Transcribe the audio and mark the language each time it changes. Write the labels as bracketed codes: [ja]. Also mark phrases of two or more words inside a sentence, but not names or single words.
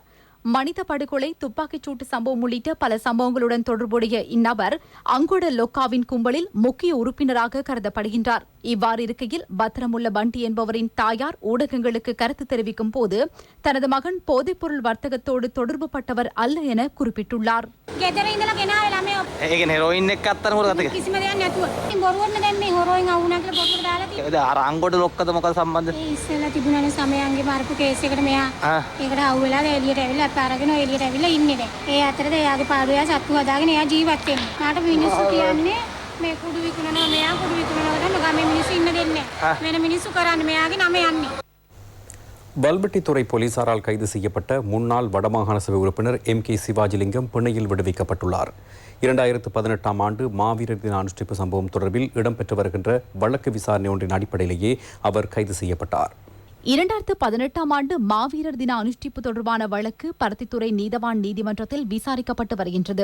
[ta] மனித படுகொலை, துப்பாக்கிச் சூட்டு சம்பவம் உள்ளிட்ட பல சம்பவங்களுடன் தொடர்புடைய இந்நபர் அங்கொடலொக்காவின் கும்பலில் முக்கிய உறுப்பினராக கருதப்படுகின்றார். இவ்வாறு இருக்கையில் பத்திரமுள்ள பண்டி என்பவரின் தாயார் ஊடகங்களுக்கு கருத்து தெரிவிக்கும் போது தனது மகன் போதைப்பொருள் வர்த்தகத்தோடு தொடர்பு பட்டவர் அல்ல என குறிப்பிட்டுள்ளார். [si] අරගෙන එළියට ඇවිල්ලා ඉන්නේ දැන්. ඒ අතරද එයාගේ පාඩුවේ සත්තු හදාගෙන එයා ජීවත් වෙනවා. මාට මිනිස්සු කියන්නේ මේ කුඩු විකුණනවා, මෙයා කුඩු විකුණනවා ගමේ මිනිස්සු ඉන්න දෙන්නේ නැහැ. වෙන මිනිස්සු කරන්නේ මෙයාගේ නම යන්නේ. [ta] வல்வெட்டித்துறை போலீசாரால் கைது செய்யப்பட்ட முன்னாள் வடமாகாண சபை உறுப்பினர் MK சிவாஜிலிங்கம் பிணையில் விடுவிக்கப்பட்டுள்ளார். 2018ஆம் ஆண்டு மாவீரர் தின அனுஷ்டிப்பு சம்பவம் தொடர்பில் இடம்பெற்று வருகின்ற வழக்கு விசாரணை ஒன்றின் அடிப்படையிலேயே அவர் கைது செய்யப்பட்டார். 2018ஆம் ஆண்டு மாவீரர் தின அனுஷ்டிப்பு தொடர்பான வழக்கு பருத்தித்துறை நீதவான் நீதிமன்றத்தில் விசாரிக்கப்பட்டு வருகின்றது.